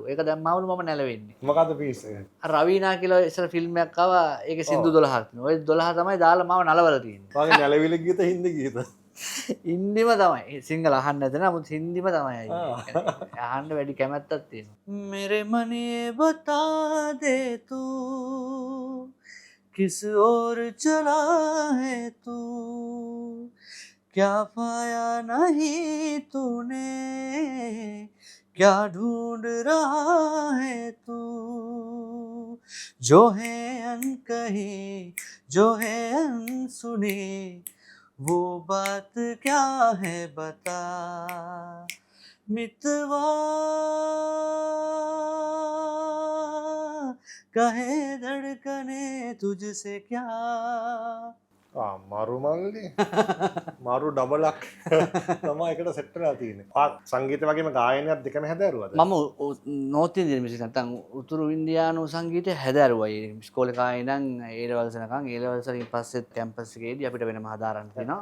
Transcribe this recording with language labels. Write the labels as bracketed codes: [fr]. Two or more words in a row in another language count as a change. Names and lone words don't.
[si] ඒක දැම්මවලු මම නැලවෙන්නේ. මොකද්ද පීස් එක? අර රවීනා කියලා ඉස්සර ෆිල්ම් එකක් ආවා. ඒකේ සින්දු 12ක් තියෙනවා. ඔය 12 තමයි දාලා මම නලවල තියෙන්නේ. වගේ නැලවිලි ගීත හින්දි ගීත. හින්දිම තමයි. සිංහල අහන්න නැත නමුත් හින්දිම තමයි. අහන්න වැඩි කැමැත්තක් තියෙනවා. [hi] मेरे मने बता दे तू किस ओर चला है तू क्या पाया नहीं तूने क्या ढूंढ रहा है तू जो है अनकही जो है अनसुनी वो बात क्या है बता मितवा कहे धड़कने तुझसे क्या [si] මරු මල්ලි මරු ඩබලක් තමයි එකට සෙට් වෙලා තියෙන්නේ. සංගීත වගේම ගායනයත් දෙකම හැදෑරුවද? මම [en] North Indian music [si] නැත්නම් උතුරු ඉන්දියානු සංගීතය හැදෑරුවා. ඒ ඉස්කෝලේ කාලේ ඉඳන් ඒ ලෙවල්ස් යනකම් ඒ ලෙවල්ස් වලින් පස්සෙත් කැම්පස් එකේදී අපිට වෙනම හදාරන්න තියෙනවා.